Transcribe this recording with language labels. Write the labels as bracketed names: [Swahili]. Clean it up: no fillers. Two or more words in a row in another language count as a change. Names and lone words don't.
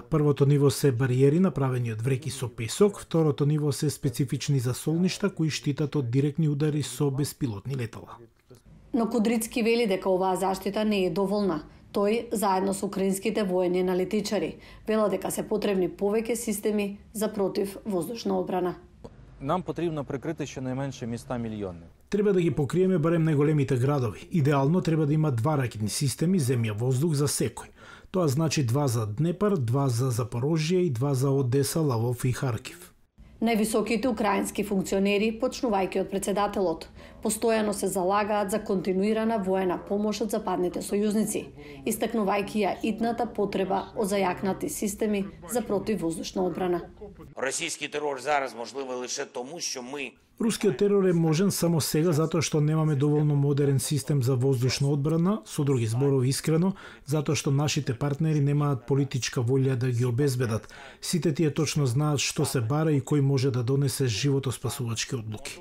[Macedonian] Првото ниво се бариери направени од вреки со песок, второто ниво се специфични за солништа кои штитат од директни удари со беспилотни летала. Но Кудрицки вели дека оваа заштита не е доволна. Тој, заедно со украинските воени аналитичари, вела дека се потребни повеќе системи за противвоздушна одбрана. [Ukrainian] Нам потрібно прикрити щонайменше міста мільйонні. [Macedonian] Треба да ги покриеме барем најголемите градови. Идеално треба да има 2 ракетни системи земја-воздух за секој. Тоа значи 2 за Днепар, 2 за Запорожје и 2 за Одеса, Лавов и Харкив. Највисоките украински функционери, почнувајќи од председателот, постојано се залагаат за континуирана воена помош од западните сојузници, истакнувајќи ја итната потреба од зајакнати системи за противвоздушна одбрана. [Ukrainian] Російський терор зараз можливий лише тому, що ми [Macedonian] Рускиот терор е можен само сега затоа што немаме доволно модерен систем за воздушна одбрана, со други зборови искрено, затоа што нашите партнери немаат политичка волја да ги обезбедат. Сите тие точно знаат што се бара и кој може да донесе животоспасувачки одлуки.